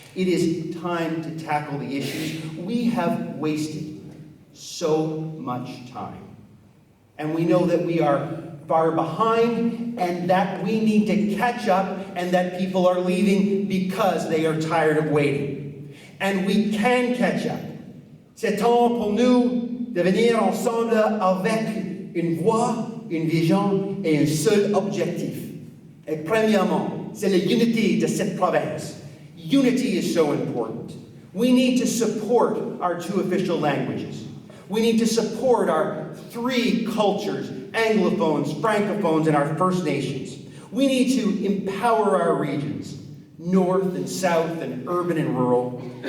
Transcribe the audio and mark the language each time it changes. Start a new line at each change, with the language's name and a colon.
English: It is time to tackle the issues. We have wasted so much time. And we know that we are far behind and that we need to catch up and that people are leaving because they are tired of waiting. And we can catch up.
French: C'est temps pour nous de venir ensemble avec une voix, une vision et un seul objectif. Et premièrement, c'est la unité de cette province.
English: Unity is so important. We need to support our 2 official languages. We need to support our 3 cultures, Anglophones, Francophones, and our First Nations. We need to empower our regions, north and south and urban and rural.